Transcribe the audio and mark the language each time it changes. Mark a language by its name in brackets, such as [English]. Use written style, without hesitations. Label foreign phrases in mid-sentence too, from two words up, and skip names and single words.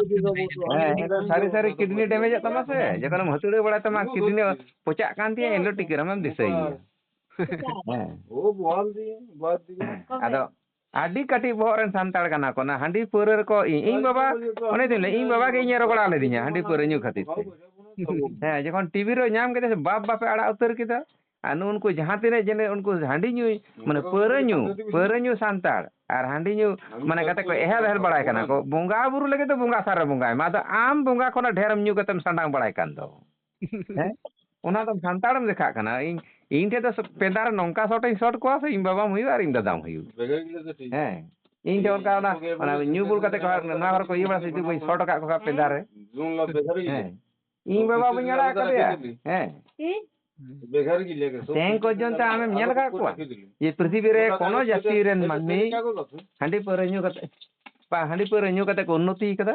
[Santali] ᱦᱮᱸ ᱥᱟᱹᱨᱤ ᱥᱟᱹᱨᱤ ᱠᱤᱰᱱᱤ ᱰᱮᱢᱮᱡᱚᱜ ᱛᱟᱢᱟ ᱥᱮ ᱡᱚᱠᱷᱚᱱᱮᱢ ᱦᱟᱹᱛᱩᱲᱟᱹᱣ ᱵᱟᱲᱟᱭ ᱛᱟᱢᱟ ᱠᱤᱰᱱᱤ ᱯᱚᱪᱟᱜ ᱠᱟᱱ ᱛᱤᱧᱟᱹ ᱮᱱᱦᱤᱞᱳᱜ ᱴᱤᱠᱟᱹᱨᱟᱢᱮᱢ ᱫᱤᱥᱟᱹᱭᱮᱭᱟ ᱦᱮᱸ ᱟᱫᱚ ᱟᱹᱰᱤ ᱠᱟᱹᱴᱤᱡ ᱵᱚᱦᱚᱜ ᱨᱮᱱ ᱥᱟᱱᱛᱟᱲ ᱠᱟᱱᱟ ᱠᱚ ᱚᱱᱟ ᱦᱟᱺᱰᱤ ᱯᱟᱹᱣᱨᱟᱹ ᱨᱮᱠᱚ ᱤᱧ ᱵᱟᱵᱟ ᱚᱱᱮ ᱫᱚᱧ ᱞᱟᱹᱭ ᱤᱧ ᱵᱟᱵᱟ ᱜᱮ ᱤᱧᱮ ᱨᱚᱜᱚᱲᱟ ᱞᱤᱫᱤᱧᱟ ᱦᱟᱺᱰᱤ ᱯᱟᱹᱣᱨᱟᱹ ᱧᱩ ᱠᱷᱟᱹᱛᱤᱨ ᱛᱮ ᱦᱮᱸ ᱡᱚᱠᱷᱚᱱ ᱴᱤᱵᱷᱤ ᱨᱮ ᱧᱟᱢ ᱠᱮᱫᱟ ᱥᱮ ᱵᱟᱯ ᱵᱟᱯᱮ ᱟᱲᱟᱜ ᱩᱛᱟᱹᱨ ᱠᱮᱫᱟ anu unku jahan tine jene unku handi nyu mane peura nyu santar ar handi nyu mane kate ko ehel barai kana ko bonga buru lagi to bonga sar bonga ma do am bonga khona dheram nyu katem sandang barai kan do he ona do santaram dekha kana ᱤᱧ ᱴᱷᱮᱱ ᱫᱚ ᱯᱮᱸᱫᱟᱨ ᱱᱚᱝᱠᱟ ᱥᱚᱴᱤᱧ ᱥᱚᱴ ᱠᱚᱣᱟ ᱥᱮ ᱤᱧ ᱵᱟᱵᱟᱢ ᱦᱩᱭᱩᱜ ᱟᱨ ᱤᱧ ᱫᱟᱫᱟᱢ ᱦᱩᱭᱩᱜ ᱦᱮᱸ ᱤᱧ ᱴᱷᱮᱱ ᱚᱱᱠᱟ ᱚᱱᱟ ᱧᱩ ᱵᱩᱞ ᱠᱟᱛᱮ ᱠᱚ ᱱᱚᱣᱟ ᱦᱚᱲ ᱠᱚ ᱤᱭᱟᱹ ᱵᱟᱲᱟ ᱥᱮ ᱵᱟᱹᱧ ᱥᱚᱴ ᱟᱠᱟᱫ ᱠᱚᱣᱟ ᱯᱮᱸᱫᱟᱨ ᱨᱮ ᱦᱮᱸ ᱤᱧ ᱵᱟᱵᱟ ᱵᱟᱹᱧ ᱟᱲᱟᱜ ᱟᱠᱟᱫᱮᱭᱟ ᱦᱮᱸ ᱛᱮᱦᱮᱧ ᱯᱚᱨᱡᱚᱱᱛᱚ ᱟᱢᱮᱢ ᱧᱮᱞ ᱟᱠᱟᱫ ᱠᱚᱣᱟ ᱡᱮ ᱯᱨᱤᱛᱷᱤᱵᱤ ᱨᱮ ᱠᱳᱱᱳ ᱡᱟᱹᱛᱤ ᱨᱮᱱ ᱢᱟᱹᱱᱢᱤ ᱦᱟᱺᱰᱤ ᱯᱟᱹᱣᱨᱟᱹ ᱧᱩ ᱠᱟᱛᱮ ᱦᱟᱺᱰᱤ ᱯᱟᱹᱣᱨᱟᱹ ᱧᱩ ᱠᱟᱛᱮ ᱠᱚ ᱩন্নতি ᱟᱠᱟᱫᱟ